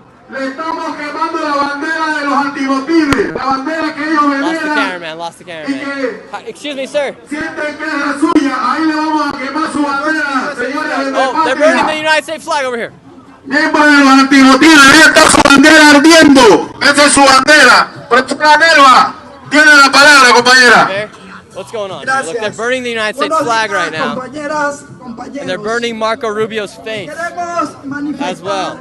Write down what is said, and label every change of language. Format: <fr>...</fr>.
<es>Le estamos quemando la bandera de los antimotines, la bandera que ellos veneran.</es> <en>Lost the cameraman. Excuse me, sir.</en> <es>Sienten que es la suya, ahí le vamos a quemar su bandera, señores del</es> <en>Oh, they're burning the United States flag over here.</en> <es>Miembros de los antimotines, ahí está su bandera ardiendo. Esa es su bandera. Profesora Nelva, tiene la palabra, compañera.</es> <en>What's going on? Look, they're burning the United States flag right now. And they're burning Marco Rubio's face as well.</en>